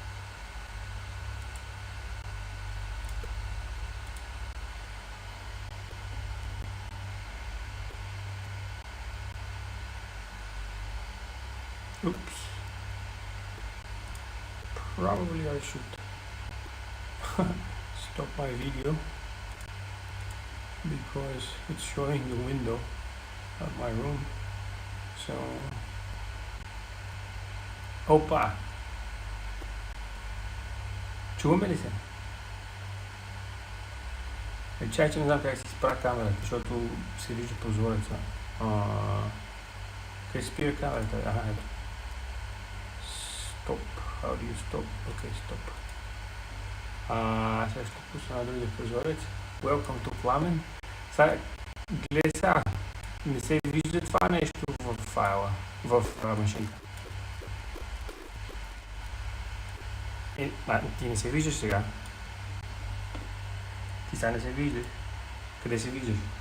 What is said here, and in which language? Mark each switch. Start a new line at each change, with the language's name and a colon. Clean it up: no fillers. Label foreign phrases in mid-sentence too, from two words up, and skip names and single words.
English: Oops. Probably I should stop my video because it's showing the window of my room. So,
Bulgarian: опа! Чуваме ли се? Чай, че не знам как се изправя камерата, защото се вижда прозореца. Къде спира камерата? Ето. Стоп.
English: How do you stop?
Bulgarian: Окей, стоп. Сега ще пусна на другия прозорец.
English: Welcome to
Bulgarian: Pламен. Сега, гледай сега. Не се вижда това нещо в файла, в машинка. Ти не се виждаш сега. Ти сега не се виждаш. Къде се виждаш?